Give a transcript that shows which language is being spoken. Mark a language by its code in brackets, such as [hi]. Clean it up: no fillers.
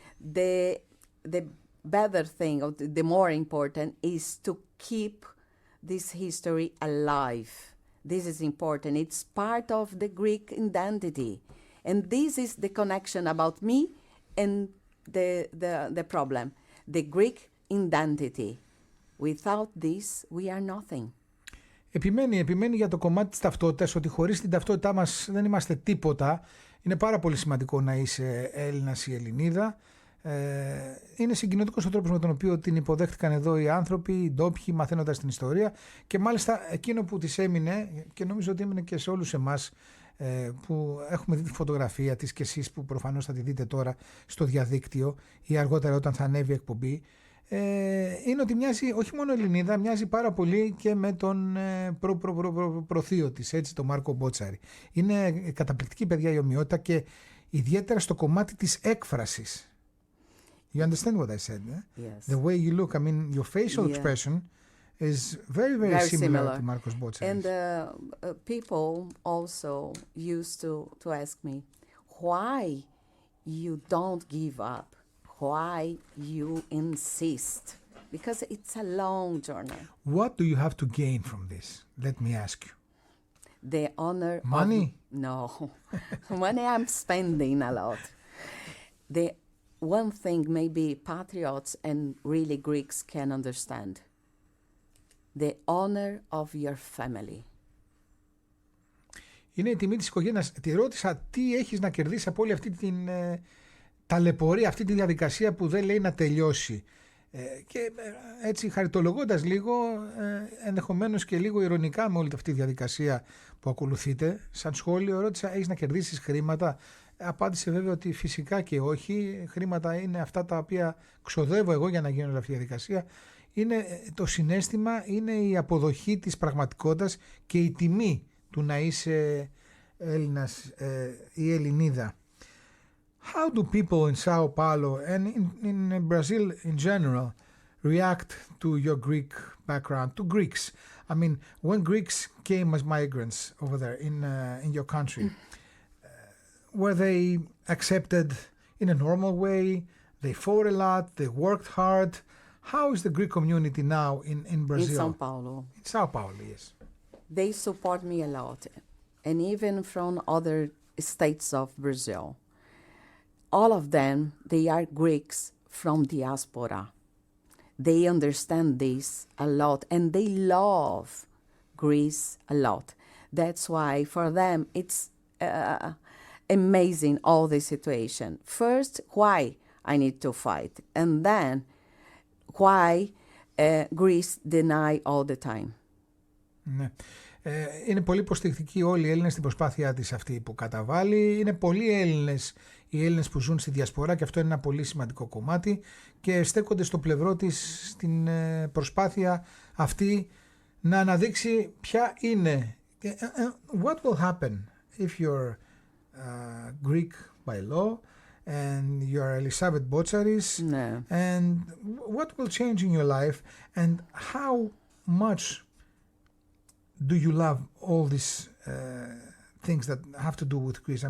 [en] The better thing, or the more important, is to keep this history alive. This is important. It's part of the Greek identity. And this is the connection about me and the problem. The Greek identity. Without this, we are nothing. [el] Επιμένει για το κομμάτι της ταυτότητας, ότι χωρίς την ταυτότητά μας δεν είμαστε τίποτα. Είναι πάρα πολύ σημαντικό να είσαι Έλληνας ή Ελληνίδα. Είναι συγκινητικός ο τρόπος με τον οποίο την υποδέχτηκαν εδώ οι άνθρωποι, οι ντόπιοι, μαθαίνοντας την ιστορία, και μάλιστα εκείνο που της έμεινε, και νομίζω ότι έμεινε και σε όλους εμάς που έχουμε δει τη φωτογραφία της, και εσείς που προφανώς θα τη δείτε τώρα στο διαδίκτυο ή αργότερα όταν θα ανέβει η εκπομπή, είναι ότι μοιάζει όχι μόνο Ελληνίδα, μοιάζει πάρα πολύ και με τον προθείο της, έτσι, τον Μάρκο Μπότσαρη. Είναι καταπληκτική, παιδιά, η ομοιότητα, και ιδιαίτερα στο κομμάτι της έκφρασης. [en] You understand what I said? Yes. The way you look, I mean, your facial expression is very similar to Marcos Botsaris. And people also used to ask me, why you don't give up? Why you insist? Because it's a long journey. What do you have to gain from this? Let me ask you. The honor Money? No. Money I'm spending a lot. The one thing maybe patriots and really Greeks can understand. The honor of your family. [el] Είναι η τιμή της οικογένειας. Τη ρώτησα τι έχεις να κερδίσεις από όλη αυτή την ταλαιπωρία, αυτή τη διαδικασία που δεν λέει να τελειώσει. Και έτσι χαριτολογώντας λίγο, ενδεχομένως και λίγο ειρωνικά με όλη αυτή τη διαδικασία που ακολουθείτε, σαν σχόλιο ρώτησα, έχεις να κερδίσεις χρήματα? Απάντησε βέβαια ότι φυσικά και όχι. Χρήματα είναι αυτά τα οποία ξοδεύω εγώ για να γίνω όλη αυτή η διαδικασία. Είναι το συναίσθημα, είναι η αποδοχή της πραγματικότητας και η τιμή του να είσαι Έλληνας ή Ελληνίδα. [en] How do people in Sao Paulo and in Brazil in general react to your Greek background, to Greeks? I mean, when Greeks came as migrants over there in your country, were they accepted in a normal way? They fought a lot, they worked hard. How is the Greek community now in Brazil? In Sao Paulo. In Sao Paulo, yes. They support me a lot. And even from other states of Brazil. All of them, they are Greeks from diaspora. They understand this a lot and they love Greece a lot. That's why for them it's amazing all the situation. First, why I need to fight, and then why Greece deny all the time. [el] Ναι. Είναι πολύ υποστηρικτικοί όλοι οι Έλληνες στην προσπάθειά της αυτή που καταβάλει. Είναι πολλοί Έλληνες, οι Έλληνες που ζουν στη διασπορά και αυτό είναι ένα πολύ σημαντικό κομμάτι και στέκονται στο πλευρό της στην προσπάθεια αυτή να αναδείξει ποια είναι. [en] What will happen if you're Greek by law and you're Ελισάβετ Μπότσαρης and what will change in your life and how much do you love all these things that have to do with Greece?